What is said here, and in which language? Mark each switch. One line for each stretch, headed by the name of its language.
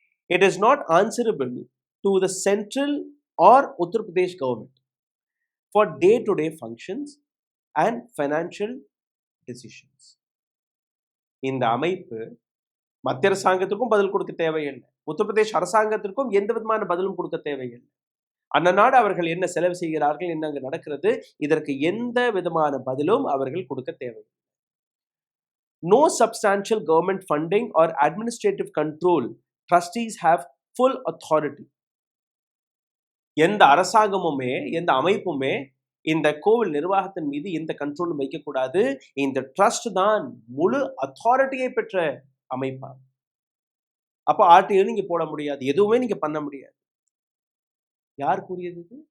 English: It is not answerable to the central or Uttar Pradesh government for day to day functions and financial decisions.
Tamil: இந்த அமைப்பு மத்திய அரசாங்கத்திற்கும் பதில் கொடுக்க தேவையில்லை, உத்தரப்பிரதேஷ் அரசாங்கத்திற்கும் எந்த விதமான பதிலும் கொடுக்க தேவையில்லை. அந்நாடு அவர்கள் என்ன செலவு செய்கிறார்கள், என்ன அங்கு நடக்கிறது, இதற்கு எந்த விதமான பதிலும் அவர்கள் கொடுக்க தேவையில்லை.
English: No substantial government funding or administrative control. Trustees have full authority.
Tamil: எந்த அரசாங்கமுமே எந்த அமைப்புமே இந்த கோவில் நிர்வாகத்தின் மீது எந்த கண்ட்ரோலும் வைக்கக்கூடாது. இந்த ட்ரஸ்ட் தான் முழு அத்தாரிட்டியை பெற்ற அமைப்பா. அப்ப ஆர்டிஐ நீங்க போட முடியாது, எதுவுமே நீங்க பண்ண முடியாது. யார் கூறியது?